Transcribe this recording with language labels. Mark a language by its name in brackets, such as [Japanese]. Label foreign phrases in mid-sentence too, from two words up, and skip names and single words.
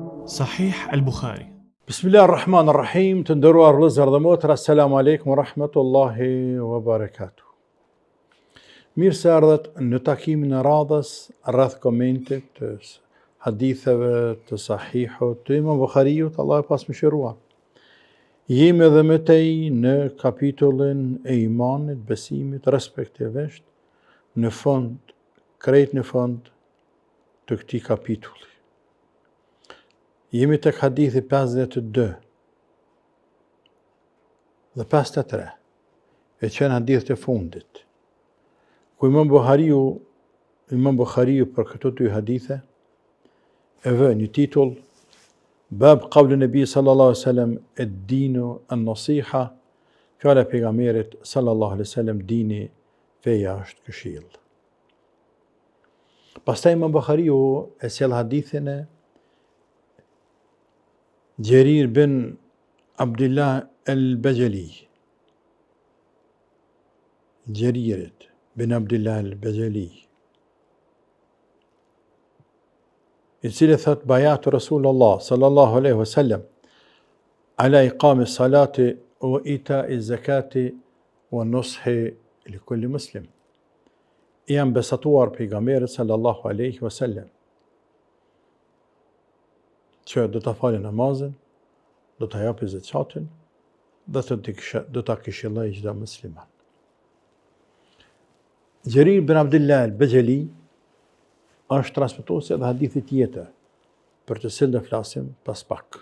[Arabic] Sahih al-Bukhari. Bismillahirrahmanirrahim, [Albanian] të nderuar vëllezër dhe motra, [Arabic] السلام عليكم ورحمة الله وبركاته. [Albanian] Mirë se ardhët në takimin e radhës rreth komentit të haditheve të sahihut të Imam Bukhariut, Allah e pasmëshiruar. Jemi edhe me tej në kapitullin e imanit, besimit, respektivisht në fund, krejt në fund të këtij kapitulli. Jemi tek hadithi 52 dhe 53, e qenë hadith të fundit, ku Imam Bukhariu për këto dy hadithe e vë një titull, [Arabic] باب قول النبي صلى الله عليه وسلم الدين النصيحة, [Albanian] fjala e pejgamberit [Arabic] صلى الله عليه وسلم, [Albanian] dini feja është këshill. Pastaj Imam Bukhariu e sjell hadithin e Jerir bin Abdullah al-Bajali, Jeririt bin Abdullah al-Bajali, i cili thot [Arabic] بايعت رسول الله صلى الله عليه وسلم على إقام الصلاة وإيتاء الزكاة والنصح لكل مسلم. [Albanian] Jam besatuar pejgamberit [Arabic] صلى الله عليه وسلم [Albanian] që do të falë namazin, do të japi zakatin dhe do ta këshilloj çdo musliman. Jerir bin Abdullah al-Bajali është transmetuesi dhe hadithi tjetër, për të cilën do flasim pas pak.